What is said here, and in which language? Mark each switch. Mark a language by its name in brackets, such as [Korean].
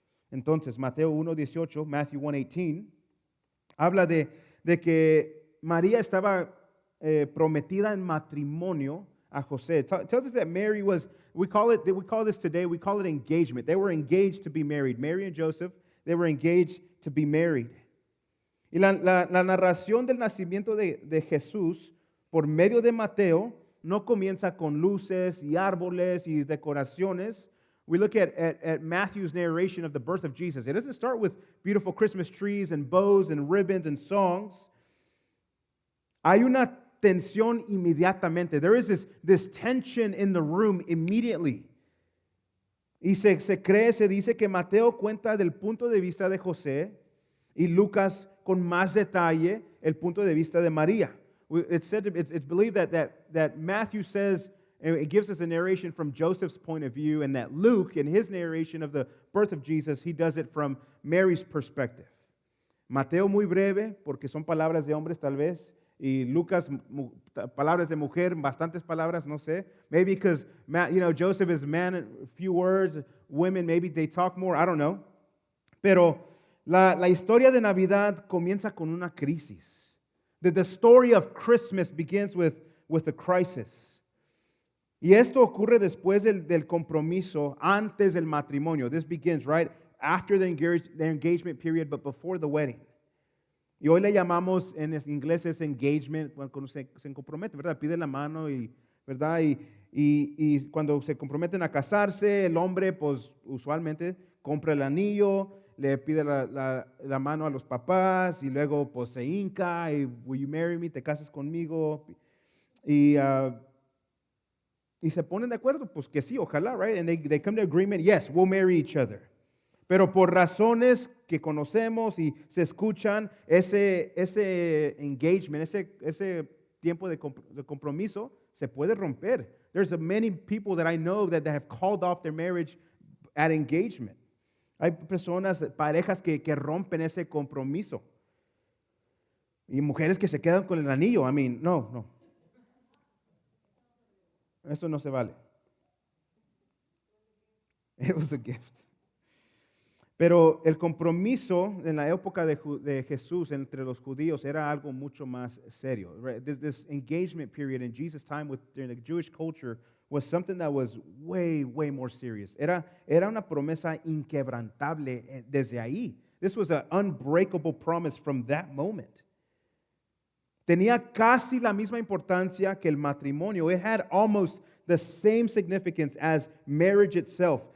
[Spanish] Entonces, Mateo 1:18, Matthew 1:18, habla de que María estaba prometida en matrimonio a José. [English] It tells us that Mary was, we call it engagement. They were engaged to be married. Mary and Joseph, they were engaged to be married. [Spanish] Y la narración del nacimiento de Jesús por medio de Mateo no comienza con luces y árboles y decoraciones. [English] We look at Matthew's narration of the birth of Jesus. It doesn't start with beautiful Christmas trees and bows and ribbons and songs. [Spanish] Hay una tensión inmediatamente. [English] There is this tension in the room immediately. [Spanish] Y se dice que Mateo cuenta del punto de vista de José y Lucas con más detalle el punto de vista de María. [English] It's believed that Matthew says, and it gives us a narration from Joseph's point of view, and that Luke, in his narration of the birth of Jesus, he does it from Mary's perspective. [Spanish] Mateo muy breve, porque son palabras de hombres tal vez, y Lucas palabras de mujer, bastantes palabras, no sé. [English] Maybe because Joseph is a man, few words. Women, maybe they talk more, I don't know. [Spanish] Pero la historia de Navidad comienza con una crisis. [English] The story of Christmas begins with a crisis. [Spanish] Y esto ocurre después del compromiso, antes del matrimonio. [English] This begins right after the engagement period, but before the wedding. [Spanish] Y hoy le llamamos en inglés es engagement, cuando se compromete, ¿verdad? Pide la mano y, ¿verdad? Y cuando se comprometen a casarse, el hombre, pues usualmente compra el anillo, le pide la mano a los papás y luego pues se hinca y [English] will you marry me, [Spanish] te casas conmigo. Y se ponen de acuerdo, pues que sí, ojalá, [English] right? And they come to agreement, yes, we'll marry each other. [Spanish] Pero por razones que conocemos y se escuchan, ese engagement, ese tiempo de compromiso se puede romper. [English] There's many people that I know that have called off their marriage at engagement. [Spanish] Hay personas, parejas que rompen ese compromiso. Y mujeres que se quedan con el anillo. [English] I mean, no. [Spanish] Eso no se vale. [English] It was a gift. [Spanish] Pero el compromiso en la época de Jesús entre los judíos era algo mucho más serio. [English] Right? This engagement period in Jesus' time during the Jewish culture was something that was way, way more serious. [Spanish] Era una promesa inquebrantable desde ahí. [English] This was an unbreakable promise from that moment. [Spanish] Tenía casi la misma importancia que el matrimonio. [English] It had almost the same significance as marriage itself.